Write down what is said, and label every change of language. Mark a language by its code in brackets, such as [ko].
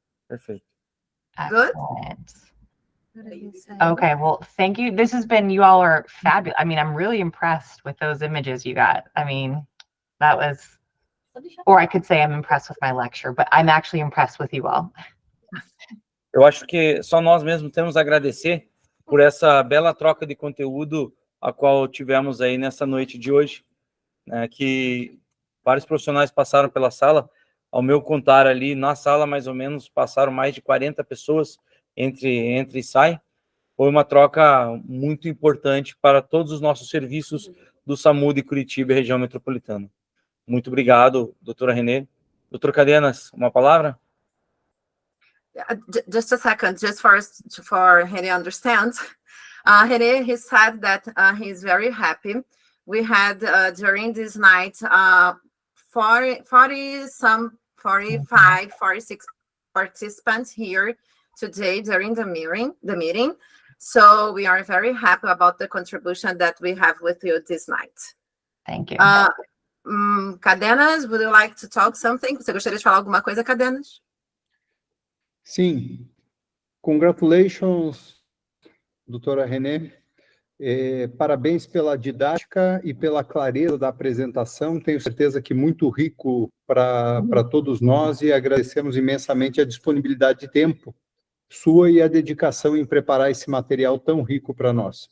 [en] Good. Excellent. Okay, well, thank you. This has been, you all are fabulous. I mean, I'm really impressed with those images you got. I mean, that was, or I could say I'm impressed with my lecture, but I'm actually impressed with you all. [pt] Eu acho que só nós mesmos temos a agradecer por essa bela troca de conteúdo a qual tivemos aí nessa noite de hoje, né, que vários profissionais passaram pela sala. Ao meu contar ali, na sala, mais ou menos, passaram mais de 40 pessoas entre e sai. Foi uma troca muito importante para todos os nossos serviços do SAMU de Curitiba e Região Metropolitana. Muito obrigado, doutora Renee. Doutor Cadenas, uma palavra? [en] Just a second, just for Renee understand. Renee, he said that he's very happy. We had during this night 45, 46 participants here today during the meeting. So we are very happy about the contribution that we have with you this night. Thank you. Cadenas, would you like to talk something? [pt] Você gostaria de falar alguma coisa, Cadenas? Sim. [en] Congratulations, [pt] doutora Renee. Parabéns pela didática e pela clareza da apresentação. Tenho certeza que muito rico para todos nós e agradecemos imensamente a disponibilidade de tempo sua e a dedicação em preparar esse material tão rico para nós.